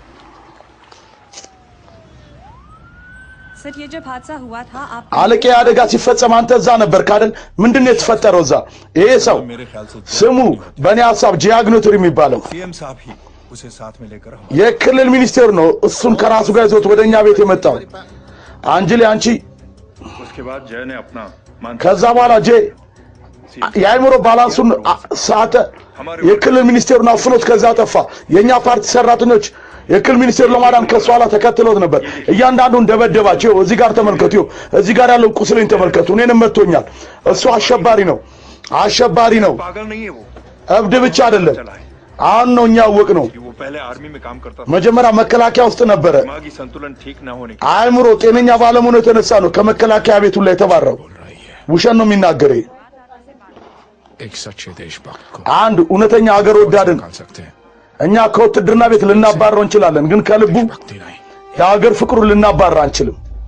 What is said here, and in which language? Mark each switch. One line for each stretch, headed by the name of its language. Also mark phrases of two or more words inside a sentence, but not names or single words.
Hindi: सर ये जब हादसा हुआ था आप
Amharic: አለቄ አደጋ ሲፈጸም አንተ እዛ ነበርክ አይደል ምንድነው የተፈጠረው እዛ ይሄ ሰው ስሙ በእኔ ሐሳብ ጂያግኖትሪ የሚባለው
Hindi: सीएम साहब ही उसे साथ में लेकर
Amharic: የክልል ሚኒስቴር ነው እሱን ከራሱ ጋር ይዞት ወደኛ ቤት የመጣው አንጅሊ አንቺ
Hindi: उसके बाद जय ने अपना
Amharic: ከዛ በኋላ ጄ የአይምሮ ባላንሱን ሳተ የክልል ሚኒስቴሩን አፍኖት ከዛ ጠፋ የኛ ፓርቲ ሰራተኞች የክልል ሚኒስቴር ለማዳን ከሷ ኋላ ተከትሎት ነበር እያንዳንዱን ደበደባቸው እዚህ ጋር ተመልከቱ እዚህ ጋር ያለው ቁስልን ተመልከቱ እኔንም መጥቶኛል እሱ አሸባሪ ነው
Hindi: पागल नहीं है वो
Amharic: እብድ ብቻ አይደለም አሁን ነው እኛ ወቅ ነው
Hindi: वो पहले आर्मी में काम करता था
Amharic: መጀመሪያ መከላከያ ውስጥ ነበረ
Hindi: दिमागी संतुलन ठीक ना होने
Amharic: አይምሮ ጤነኛ ባለመሆኑ የተነሳ ነው ከመከላከያ ቤቱ ላይ የተባረረው ውሸት ነው የሚናገረው
Hindi: एक सच्चे देशभक्त को
Amharic: አንድ እውነተኛ ሀገር ወዳድን
Hindi: निकाल सकते हैं
Amharic: እኛ ከውትድርና ቤት ልናባረው እንችላለን ግን ከልቡ
Hindi: भक्ति नहीं
Amharic: የሀገር ፍቅሩን ልናባራ አንችልም